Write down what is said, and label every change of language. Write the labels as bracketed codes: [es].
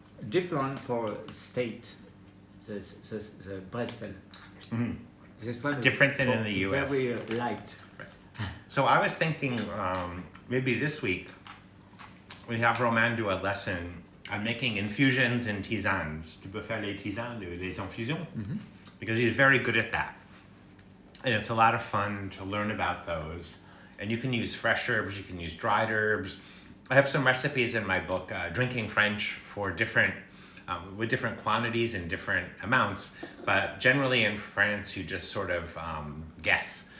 [en] Different for state, the pretzel. Different than in the US. Very light. Right. So I was thinking maybe this week we have Romain do a lesson on making infusions and tisanes. [fr] Tu peux faire les tisanes, les infusions? [en] Because he's very good at that. And it's a lot of fun to learn about those. And you can use fresh herbs, you can use dried herbs. I have some recipes in my book, Drinking French, for different, with different quantities and different amounts. But generally in France, you just sort of guess.